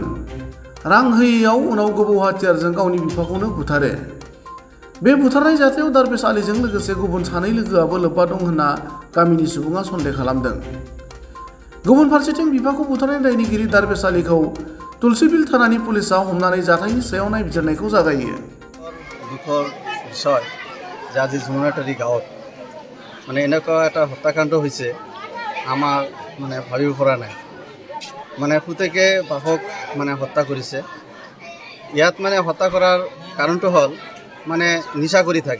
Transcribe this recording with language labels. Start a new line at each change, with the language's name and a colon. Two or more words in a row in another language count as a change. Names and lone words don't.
Bodo: रां होयैयाव उनाव गोबौ हाथियारजों गावनि बिफाखौनो बुथारो। बे बुथारनाय जाथायाव दारबेस आलीजों लोगोसे गुबुन 2 लोगोआबो लोब्बा दं होनना गामिनि सुबुङा सन्देह खालामदों। गुबुन फारसेथिं बिफाखौ बुथारनाय दायनिगिरि दारबेस आलीखौ तुलसीबिल थानानि पुलिसआ हमनानै जाथायनि सायाव नायबिजिरनायखौ जागायो।
Assamese: দুখৰ বিষয় যে আজি জমুনাতাৰী গাঁৱত এনেকুৱা এটা হত্যাকাণ্ড হৈছে আমাৰ ভাবিব পৰা নাই। পুতেকে বাপক হত্যা কৰিছে। ইয়াত হত্যা কৰাৰ কাৰণটো হ'ল নিচা কৰি থাকে।